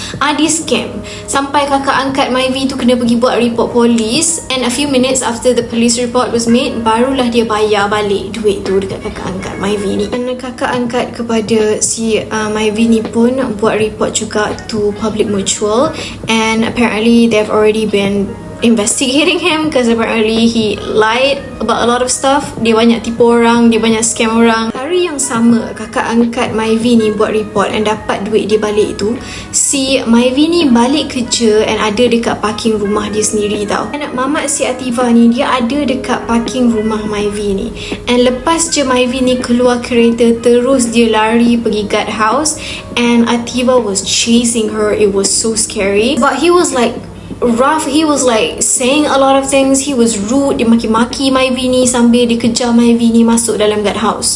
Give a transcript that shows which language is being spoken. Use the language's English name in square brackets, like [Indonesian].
[Malay] Dia scam sampai kakak angkat Myvi tu kena pergi buat report polis, [English] and a few minutes after the police report was made, [Malay] barulah dia bayar balik duit tu dekat kakak angkat Myvi ni. Dan kakak angkat kepada si Myvi ni pun buat report juga [English] to Public Mutual, and apparently they've already been investigating him because apparently he lied about a lot of stuff. [Malay] Dia banyak tipu orang, dia banyak scam orang. Hari yang sama kakak angkat Myvi ni buat report and dapat duit dia balik tu, si Myvi ni balik kerja and ada dekat parking rumah dia sendiri tau. Anak mamat si Ativa ni dia ada dekat parking rumah Myvi ni, and lepas je Myvi ni keluar kereta, terus dia lari pergi guard house, [English] and Ativa was chasing her. It was so scary, but he was like rough. He was like saying a lot of things. He was rude. [Malay] Dia maki-maki Myvi ni sambil dia kejar Myvi ni masuk dalam guard house.